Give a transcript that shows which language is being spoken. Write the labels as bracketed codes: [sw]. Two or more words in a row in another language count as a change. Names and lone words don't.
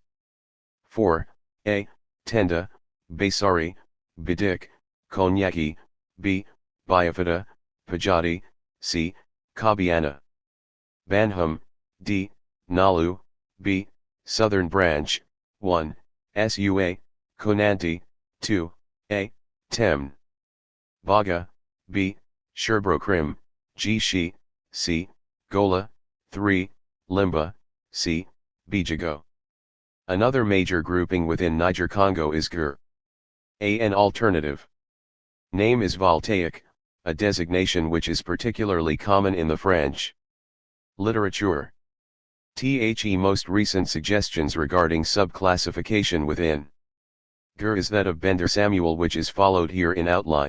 [en] 4. A. Tenda, Basari, Bidik, Konyaki, B. Biafata, Pajati, C. Kabiana. Banham, D. Nalu, B. Southern branch, 1. Sua, Konanti, 2. A. Temn. Baga, B. Sherbrokrim, G. Shi, C. Gola, 3. Limba, c. Bijago. Another major grouping within Niger-Congo is Gur. An alternative name is Voltaic, a designation which is particularly common in the French literature. Most recent suggestions regarding subclassification within Gur is that of Bender Samuel, which is followed here in outline.